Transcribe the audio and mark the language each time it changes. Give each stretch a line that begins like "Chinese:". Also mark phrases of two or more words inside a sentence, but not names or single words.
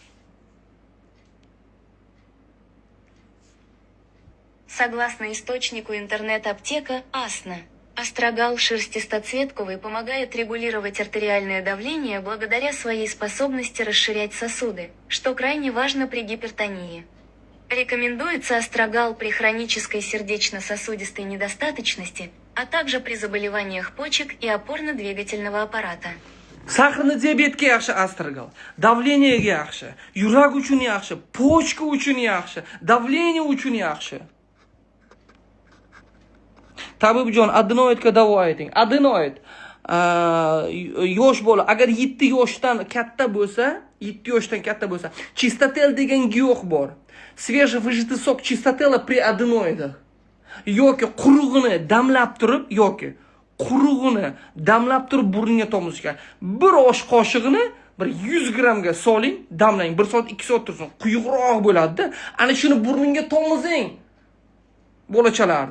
Russian: Согласно источнику интернет-аптека Асна, астрагал шерстистоцветковый помогает регулировать артериальное давление благодаря своей способности расширять сосуды, что крайне важно при гипертонии. Рекомендуется астрагал при хронической сердечно-сосудистой недостаточности, а также при заболеваниях почек и опорно-двигательного аппарата.
Uzbek: Sahrini diabetga yaxshi astragал, давлениеga yaxshi, yurak uchun yaxshi, почка uchun yaxshi, давление uchun yaxshi. Tabibjon, adenoidga davo ayting. Adenoid yosh bola, agar 7 yoshdan katta bo'lsa, чистотел degan giyoh bor.
Russian: Свежевыжатый сок чистотела при аденоидах.
Uzbek: Yoki qurug'ini damlab turib, burniga tomizishgan. Bir osh qoshig'ini bir 100 grammga soling, damlang, 1 soat 2 soat tursin. Quyuqroq bo'ladi-da. Ana shuni burningga tomizing. Bo'lachalardi.